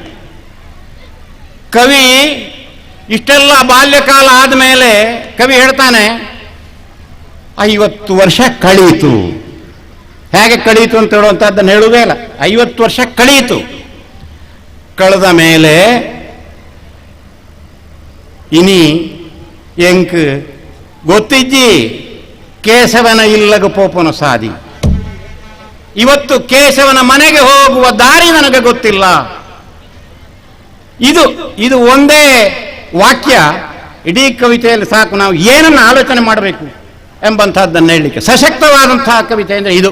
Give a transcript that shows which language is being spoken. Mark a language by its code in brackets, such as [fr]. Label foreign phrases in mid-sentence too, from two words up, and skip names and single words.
[kn] ಕವಿ ಇಷ್ಟೆಲ್ಲ ಬಾಲ್ಯಕಾಲ ಆದಮೇಲೆ ಕವಿ ಹೇಳ್ತಾನೆ, 50 ವರ್ಷ ಕಳೆಯಿತು. ಹೇಗೆ ಕಳೆಯಿತು ಅಂತ ಹೇಳುವಂಥದ್ದನ್ನು ಹೇಳುವುದೇ ಇಲ್ಲ. 50 ವರ್ಷ ಕಳೆಯಿತು. ಕಳೆದ ಮೇಲೆ [tcy] ಇನಿ ಎಂಕ್ ಗೊತ್ತಿಜ್ಜಿ ಕೇಶವನ ಇಲ್ಲಗ ಪೋಪನ ಸಾದಿ. [kn] ಇವತ್ತು ಕೇಶವನ ಮನೆಗೆ ಹೋಗುವ ದಾರಿ ನನಗೆ ಗೊತ್ತಿಲ್ಲ. ಇದು ಒಂದೇ ವಾಕ್ಯ ಇಡೀ ಕವಿತೆಯಲ್ಲಿ ಸಾಕು ನಾವು ಏನನ್ನು ಆಲೋಚನೆ ಮಾಡಬೇಕು ಎಂಬಂತಹದ್ದನ್ನು ಹೇಳಲಿಕ್ಕೆ. ಸಶಕ್ತವಾದಂತಹ ಕವಿತೆ ಅಂದರೆ ಇದು.